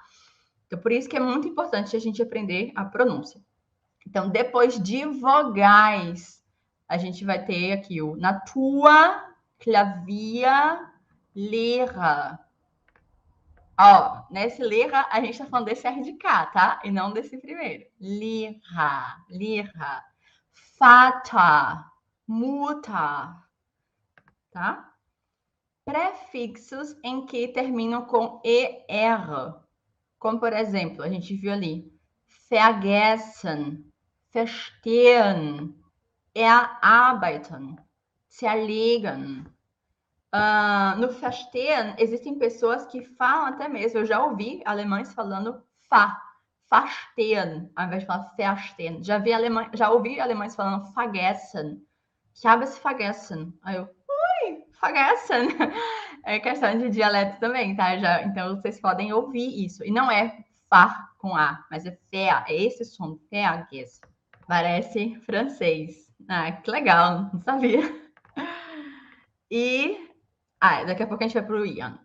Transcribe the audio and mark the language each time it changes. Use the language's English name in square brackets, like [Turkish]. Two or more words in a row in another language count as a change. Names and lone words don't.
[Portuguese] Então, por isso que é muito importante a gente aprender a pronúncia. Então, depois de vogais, a gente vai ter aqui o na tua, clavia, lera. Ó, nesse lera, a gente tá falando desse R de K, tá? E não desse primeiro. [German] Lera, lera. Vater, Mutter, [Portuguese] tá? Prefixos em que terminam com ER. Como, por exemplo, a gente viu ali. [German] Vergessen, verstehen, erarbeiten, zerlegen. [Portuguese] No verstehen, existem pessoas que falam até mesmo, eu já ouvi alemães falando verstehen, ao invés de falar verstehen. Já ouvi alemães falando vergessen. [German] Ich habe es vergessen. [Portuguese] Aí eu, vergessen. É questão de dialeto também, tá? Então vocês podem ouvir isso. E não é far com A, mas é fer, é esse som, vergessen. Parece francês. Ah, que legal, não sabia. E daqui a pouco a gente vai pro Ian.